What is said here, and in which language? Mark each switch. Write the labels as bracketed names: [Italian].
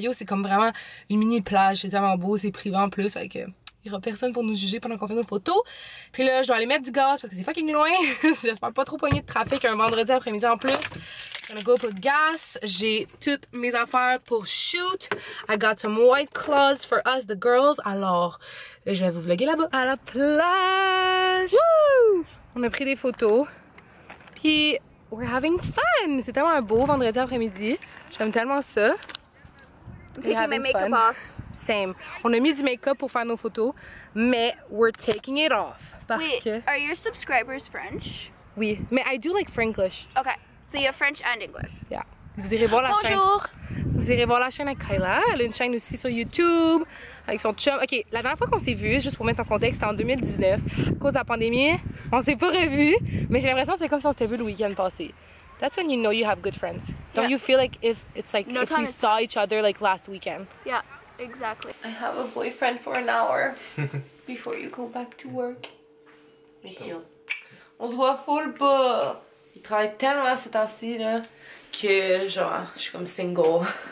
[French] l'Ohio, c'est comme vraiment une mini plage, c'est tellement beau, c'est privé en plus, fait que il y aura personne pour nous juger pendant qu'on fait nos photos. Puis là, je dois aller mettre du gaz parce que c'est fucking loin. J'espère pas trop poigner de trafic un vendredi après-midi en plus. [English] I'm gonna go put gas. [French] J'ai toutes mes affaires pour shoot. [English] I got some white claws for us, the girls. [French] Alors, je vais vous vlogger là-bas à la plage. Woo! On a pris des photos. Puis, [English] we're having fun. [French] C'est tellement un beau vendredi après-midi. J'aime tellement ça. [English] I'm taking my makeup off. Same. [French] On a mis du make-up pour faire nos photos, mais [English] we're taking it off. [French] Parce [English] Wait, [French] que... [English] are your subscribers French? [French] Oui, mais [English] I do like Franglish. Okay, so you have French and English. Yeah. [French] Vous irez voir la Bonjour. chaîne. Vous irez voir la chaîne avec Kyla. Elle a une chaîne aussi sur YouTube avec son chum. Ok, la dernière fois qu'on s'est vu, juste pour mettre en contexte, c'était en 2019. À cause de la pandémie, on s'est pas revus, mais j'ai l'impression que c'est comme si on s'était vu le week-end passé. [English] That's when you know you have good friends. Don't you feel like if it's like No if time we saw each other like last weekend? Yeah, exactly. I have a boyfriend for an hour before you go back to work. [French] Mission. On se voit full pas. Il travaille tellement ces temps-ci là que genre je suis comme single.